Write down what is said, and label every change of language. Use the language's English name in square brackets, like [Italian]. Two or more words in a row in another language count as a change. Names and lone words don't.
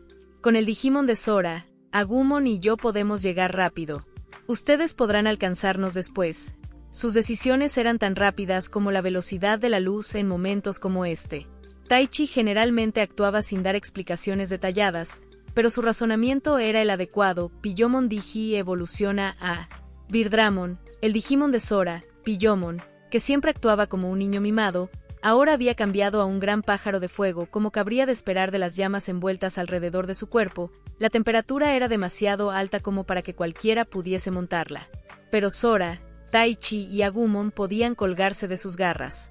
[Spanish] Con el Digimon de Sora, Agumon y yo podemos llegar rápido. Ustedes podrán alcanzarnos después. Sus decisiones eran tan rápidas como la velocidad de la luz en momentos como este. Taichi generalmente actuaba sin dar explicaciones detalladas, pero su razonamiento era el adecuado. Piyomon Digi evoluciona a Birdramon, el Digimon de Sora. Piyomon, que siempre actuaba como un niño mimado, ahora había cambiado a un gran pájaro de fuego. Como cabría de esperar de las llamas envueltas alrededor de su cuerpo, la temperatura era demasiado alta como para que cualquiera pudiese montarla. Pero Sora, Taichi y Agumon podían colgarse de sus garras.